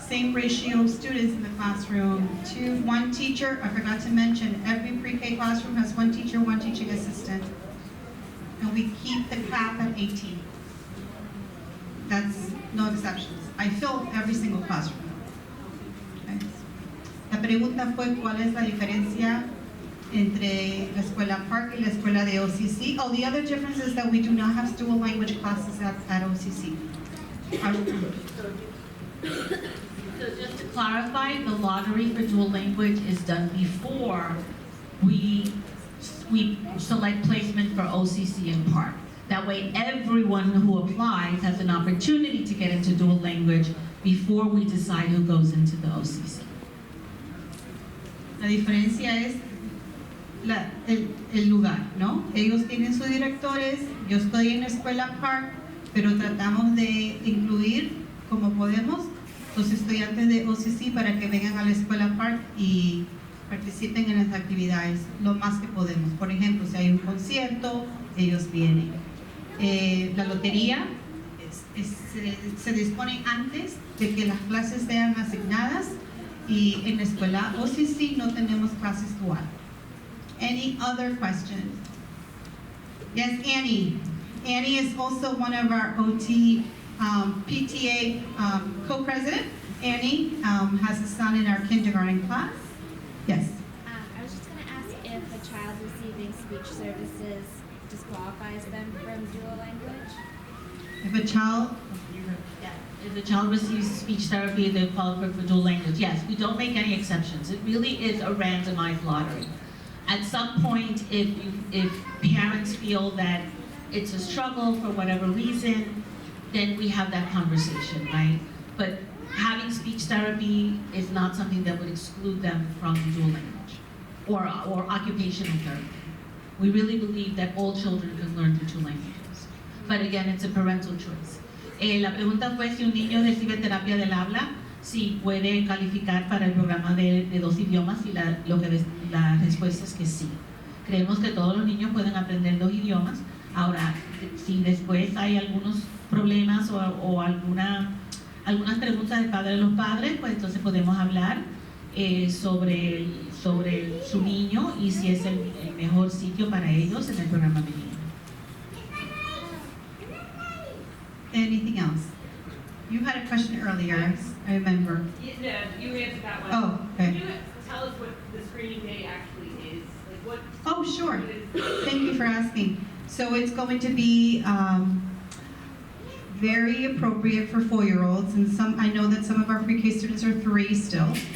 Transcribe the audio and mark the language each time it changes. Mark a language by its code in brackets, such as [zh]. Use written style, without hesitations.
[en] Same ratio of students in the classroom. 1 teacher, I forgot to mention, every pre-K classroom has 1 teacher, 1 teaching assistant. And we keep the cap at 18. That's no exceptions. I fill every single classroom. Okay. [es] La pregunta fue cuál es la diferencia entre la escuela Park y la escuela de OCC. [en] Oh, the other difference is that we do not have dual language classes at OCC. So just to clarify, the lottery for dual language is done before we select placement for OCC and Park. That way, everyone who applies has an opportunity to get into dual language before we decide who goes into the OCC. [es] La diferencia es el lugar, ¿no? Ellos tienen sus directores, yo estoy en la escuela Park, pero tratamos de incluir como podemos los estudiantes de OCC para que vengan a la escuela Park y participen en las actividades lo más que podemos. Por ejemplo, si hay un concierto, ellos vienen. La lotería se dispone antes de que las clases sean asignadas y en la escuela OCC no tenemos clases dual. [en] Any other questions? Yes, Annie. Annie is also one of our OT PTA co-president. Annie has a son in our kindergarten class. Yes. I was just going to ask if a child receiving speech services disqualifies them from dual language. If a child, If the child receives speech therapy, they qualify for dual language. Yes, we don't make any exceptions. It really is a randomized lottery. At some point, if parents feel that it's a struggle for whatever reason, then we have that conversation, right? But having speech therapy is not something that would exclude them from dual language or occupational therapy. We really believe that all children can learn the two languages. But again, it's a parental choice. [es] La pregunta fue si un niño recibe terapia del habla, si puede calificar para el programa de dos idiomas, y la respuesta es que sí. Creemos que todos los niños pueden aprender dos idiomas. Ahora, si después hay algunos problemas o algunas preguntas del padre de los padres, pues entonces podemos hablar sobre su niño y si es el mejor sitio para ellos en el programa bilingüe. [en] anything else? You had a question earlier, I remember. Yeah, you answered that one. Oh, Can okay. you tell us what the screening day actually is? Like what? Oh, sure. what is- Thank you for asking. So it's going to be very appropriate for 4-year-olds, and I know that some of our pre-K students are 3 still.